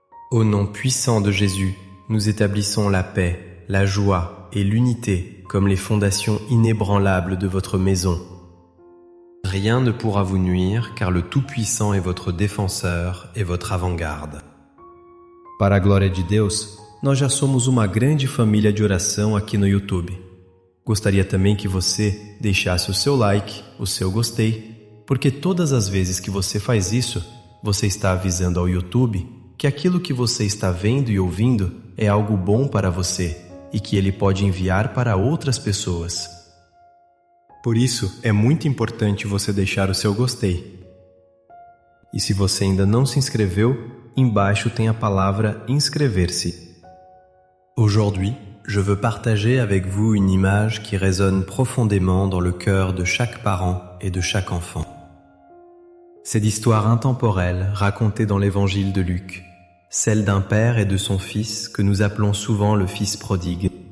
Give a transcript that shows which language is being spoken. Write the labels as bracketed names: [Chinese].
[French] Au nom puissant de Jésus, nous établissons la paix, la joie et l'unité comme les fondations inébranlables de votre maison. Rien ne pourra vous nuire car le Tout-Puissant est votre défenseur et votre avant-garde. [Portuguese] Para a glória de Deus, nós já somos uma grande família de oração aqui no YouTube. Gostaria também que você deixasse o seu like, o seu gostei, porque todas as vezes que você faz isso, você está avisando ao YouTube que aquilo que você está vendo e ouvindo é algo bom para você e que ele pode enviar para outras pessoas. Por isso, é muito importante você deixar o seu gostei. E se você ainda não se inscreveu, embaixo tem a palavra inscrever-se. [French] Aujourd'hui, je veux partager avec vous une image qui résonne profondément dans le cœur de chaque parent et de chaque enfant. C'est l'histoire intemporelle racontée dans l'évangile de Luc, celle d'un père et de son fils que nous appelons souvent le fils prodigue.